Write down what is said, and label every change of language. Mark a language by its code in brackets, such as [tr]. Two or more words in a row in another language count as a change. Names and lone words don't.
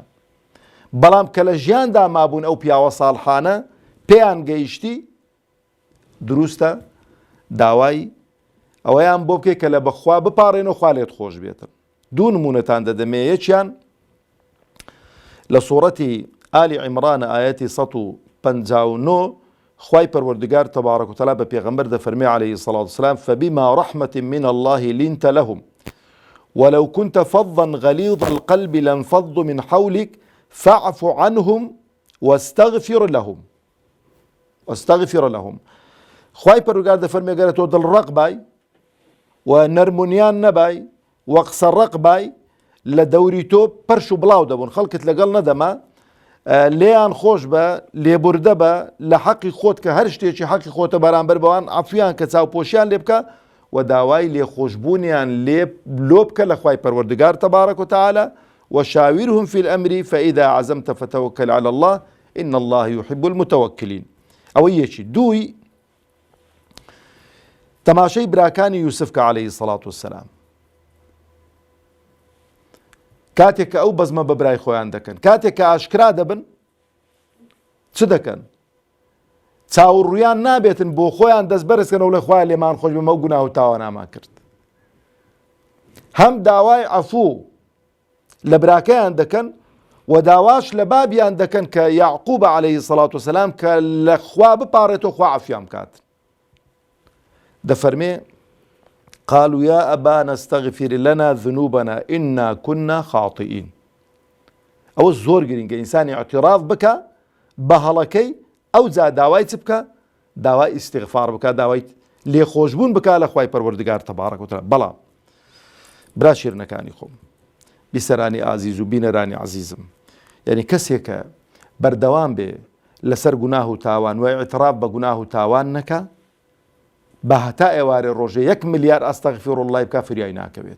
[ckb] بەڵام کە لە ژیاندا مابوون ئەو پیاوە ساڵحانە پێیان گەیشتی، دروستە داوای ئەوەیان بۆ بکەی کە لە بەخوا بپارێنەوە خوا لێت خۆش بێتن. دوو نمونەتان دەدەمێ. یەکیان لە سوورەتی ئالی عیمران ئایەتی 159 خوای پەروەردگار [ar] تەبارەک و تەعالا [ckb] بە پێغەمبەر دەفەرمێ [ar] عەلەیهی سەڵات وسەلام فبما رحمة من الله لنت لهم ولو كنت فظا غليظ القلب لانفضوا من حولك فاعف عنهم واستغفر لهم. [ckb] خوای پەروەردگار دەفەرمێ گەرە تۆ دڵڕەق بای و نەرمونیان نەبای و قسەڕەق بای، لە دەوری تۆ پەرش و بڵاو دەبوون، خەڵکت لەگەڵ نەدەما، لێیان خۆش بە، لێبوردە بە لە حەقی خۆت کە هەر شتێکی حەقی خۆتە بەرامبەر بەوان عەفویان کە چاوپۆشیان لێ بکە و داوای لێخۆشبوونیان لۆ بکە لە خوای پەروەردگار [ar] تەبارەک و تەعالا وشاورهم في الأمر فإذا عزمت فتوكل على الله إن الله يحب المتوكلين. [ckb] ئەوە یەکی. دووی تەماشەی براکانی یوسف کە [ar] عەلەیهی سەڵات وسەلام [ckb] کاتێک کە ئەو بەزمە بە برای خۆیان دەکەن، کاتێک کە ئاشکرا دەبن چ دەکەن؟ چاوەڕوویان نابێتن بۆ خۆیان دەست بەرزکەنەوە لە خوای لێمان خۆش بمە و گوناه و تاوانامان کرد. هەم داوای عەفوو لە براکەیان دەکەن و داواش لە بابیان دەکەن کە یعقوب [ar] عەلەیهی سەڵات وسەلام [ckb] کە لە خوا بپارێتەوە خوا عەفویان بکات. [ar] دەفەرمێ قالوا يا أبانا استغفر لنا ذنوبنا إنا كنا خاطئين. [ckb] ئەوە زۆر گرنگە ئینسانی اعتراف بکە بە هەڵەکەی ئەو جا داوای چ بکە داوای ئیستیغفار بکە داوای لێخۆشبوون بکە لە خوای پەروەردگار [ar] تەبارەک و تەعالا. [ckb] بەڵام برا شیرنەکانی خۆم بیسەرانی ئازیز و بینەرانی عەزیزم، یعنی کەسێکە بەردەوام بێ لەسەر گوناه و تاوان و ئیعتراف بە گوناه و تاوان نەکە بە هەتا ئێوارێ ڕۆژێ 1 ملیار ئەستەغفیرڵڵای بکە فریای ناکەوێت.